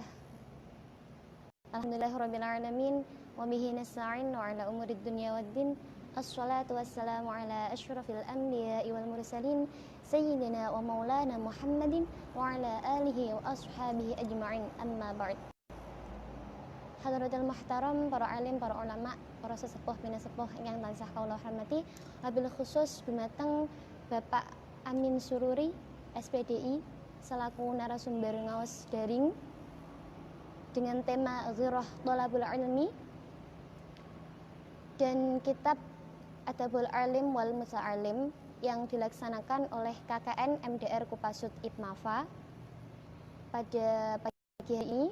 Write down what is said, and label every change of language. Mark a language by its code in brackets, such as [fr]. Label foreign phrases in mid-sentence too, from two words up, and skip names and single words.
[ar] الحمد لله رب العالمين وبه نستعين وعلى أمور الدنيا والدين. الصلاة والسلام على أشرف الأنبياء والمرسلين سيدنا ومولانا محمد وعلى آله وأصحابه أجمعين. أما بعد. حضرة المحترم, [jv] para alim, para ulama, para sesepuh pinasepuh ingkang tansah kawula hormati, [ar] وبالخصوص [jv] dumateng Bapak Amin Sururi SPDI selaku narasumber ngaos daring [id] dengan tema [jv] Ghirah Thalabul Ilmi [id] dan kitab Adabul Alim wal Muta'alim yang dilaksanakan oleh KKN MDR Kopassus IPMAFA pada pagi hari ini.